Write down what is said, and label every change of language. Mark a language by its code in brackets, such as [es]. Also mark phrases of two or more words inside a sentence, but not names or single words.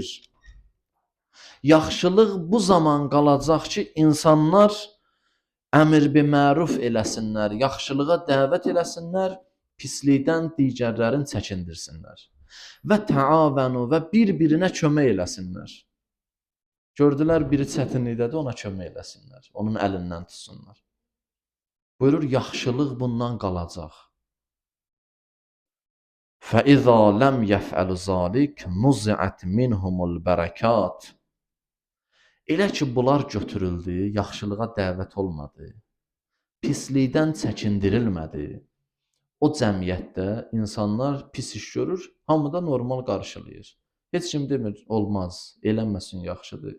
[az] Yaxşılıq bu zaman qalacaq ki, insanlar [ar] أمر بالمعروف [az] eləsinlər, yaxşılığa dəvət eləsinlər, pislikdən digərlərini çəkindirsinlər. Və təavanu və bir-birinə kömək eləsinlər. Gördülər, biri çətinlikdədir, ona kömək eləsinlər, onun əlindən tutsunlar. Buyurur, yaxşılıq bundan qalacaq. [ar] فَإِذَا لَمْ يَفْعَلْ ذَلِكَ نُزِعَتْ مِنْهُمُ الْبَرَكَاتِ. [az] Elə ki, bunlar götürüldü, yaxşılığa dəvət olmadı, pislikdən çəkindirilmədi. O cəmiyyətdə insanlar pis iş görür, hamı da normal qarşılayır. Heç kim demir, olmaz, eləməsin yaxşıdır.